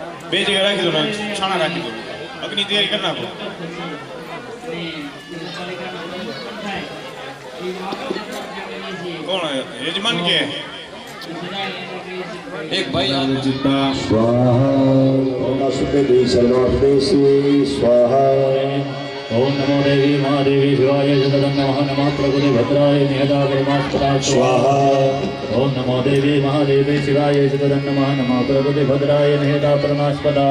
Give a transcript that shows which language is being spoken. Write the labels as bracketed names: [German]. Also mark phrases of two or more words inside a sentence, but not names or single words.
[Gujarati] બે જગ્યાએ રાખી દો ને છાણા રાખી દો અગ્નિ તૈયારી કરી નાખો કોણ યજમાન કે એક ભાઈ જીતા [Sanskrit] स्वाहा स्वाहा ओम नमो देवी महादेवी शिवाय जगदं नमः नमः प्रभुते भद्राय निहता परमात्मना स्वाहा ओम नमो देवी महादेवी शिवाय जगदं नमः नमः प्रभुते भद्राय निहता परमात्मना